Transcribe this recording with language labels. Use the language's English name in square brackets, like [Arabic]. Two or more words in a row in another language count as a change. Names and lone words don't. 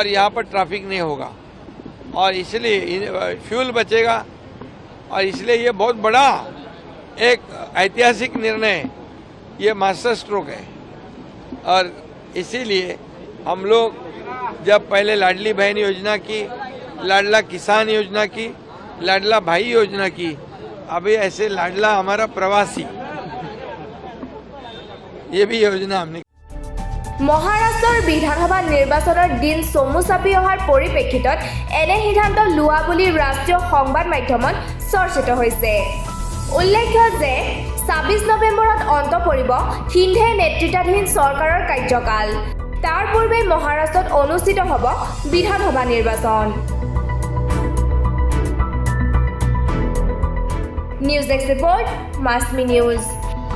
[Hindi] यहाँ पर ट्रैफिक नहीं होगा और इसलिए फ्यूल बचेगा और इसलिए ये बहुत बड़ा एक ऐतिहासिक निर्णय ये [English] master stroke [Hindi] है और इसीलिए हम लोग जब पहले लाडली बहन योजना की लाडला किसान योजना की लाडला भाई योजना की अभी ऐसे लाडला हमारा प्रवासी ये भी योजना हमने [Assamese] মহাৰাষ্ট্ৰৰ বিধানসভা নিৰ্বাচনৰ দিন চমু চাপি অহাৰ পৰিপ্ৰেক্ষিতত এনে সিদ্ধান্ত লোৱা বুলি ৰাষ্ট্ৰীয় সংবাদ মাধ্যমত চৰ্চিত হৈছে উল্লেখ্য যে ২৬ নৱেম্বৰত অন্ত পৰিব সিন্ধে নেতৃত্বাধীন চৰকাৰৰ কাৰ্যকাল তাৰ পূৰ্বে মহাৰাষ্ট্ৰত অনুষ্ঠিত হ'ব বিধানসভা নিৰ্বাচন [English] news desk report [Assamese] মাছমি নিউজ